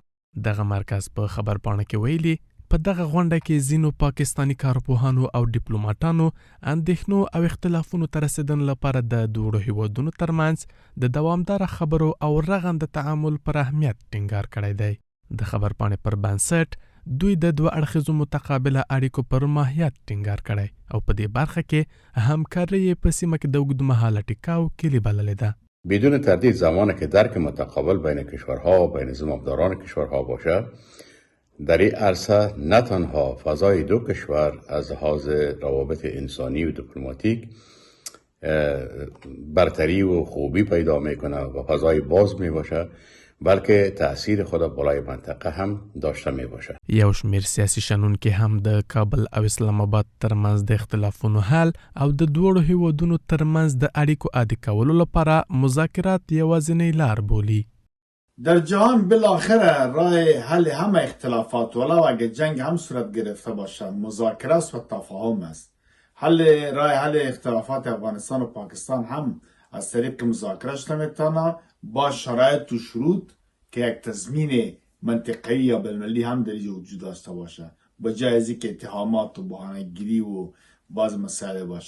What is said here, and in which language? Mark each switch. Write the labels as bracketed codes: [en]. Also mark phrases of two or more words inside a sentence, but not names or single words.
[ps] دغه مرکز په خبرپاڼه کې ویلي په دغه غونډه کې ځینو پاکستاني کارپوهانو او ډیپلوماټانو اندېښنو او اختلافونو ته رسیدن لپاره د دواړو هیوادونو ترمنځ د دوامداره خبرو او رغنده تعامل پر اهمیت ټینګار کړی دی. د خبرپاڼې پر بنسټ دوی د دوه اړخیزو متقابله اړیکو پر ماهیت ټینګار کړی او په دې برخه کې همکاري په سیمه کې د اوږدمهاله ټیکاو کلي بللې ده. [fa] بدون تردید زمانی که درک متقابل بین کشورها و بین زمامداران کشورها باشد، در این عرصه نه تنها فضای دو کشور از لحاظ روابط انسانی و دیپلماتیک برتری و خوبی پیدا میکنه و فضای باز میباشه، بلکه تأثیر خود بالای منطقه هم داشته می باشه. [ps] یو شمیر سیاسي شنونکي هم د کابل او اسلام آباد ترمنځ د اختلافونو حل او د دوړو هیوادونو ترمنځ د اړیکو عادي کولو لپاره مذاکرات یوازینۍ لار بولي. [fa] در جهان بالاخره راه حل همه اختلافات ولو اگه جنگ هم صورت گرفته باشد مذاکره و تفاهم است. راه حل اختلافات افغانستان و پاکستان هم از طریق مذاکره شده میتونه با شرایط و شروط که یک تضمین منطقه‌ای یا بین‌المللی هم در اینجا وجود داشته باشه، با جای از اینکه اتهامات و بهانه‌گیری و باز مسائل باشه.